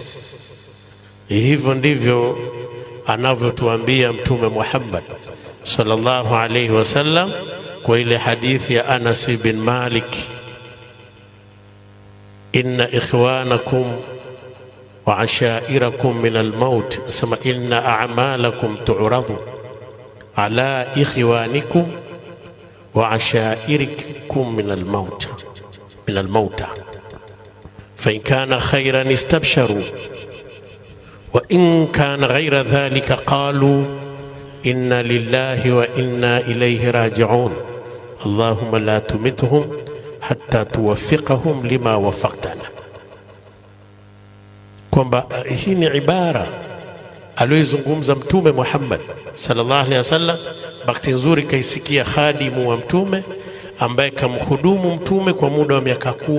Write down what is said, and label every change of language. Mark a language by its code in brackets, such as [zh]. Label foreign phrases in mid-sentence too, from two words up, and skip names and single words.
[sw] Hivyo ndivyo anavyotuambia Mtume Muhammad [ar] صلى الله عليه وسلم [sw] kwa ile hadithi ya Anas bin Malik, [ar] إن إخوانكم وعشائركم من الموت, asema إن أعمالكم تعرض على إخوانكم وعشائركم من الموتى فإن كان خيرا استبشروا وإن كان غير ذلك قالوا إنا لله وإنا إليه راجعون اللهم لا تمتهم حتى توفقهم لما وفقتنا. [sw] Kwamba hii ni ibara aliyozungumza Mtume Muhammad [ar] صلى الله عليه وسلم. [sw] Bahati nzuri kaisikia khadimu wa Mtume ambaye kamhudumu Mtume kwa muda wa miaka 10.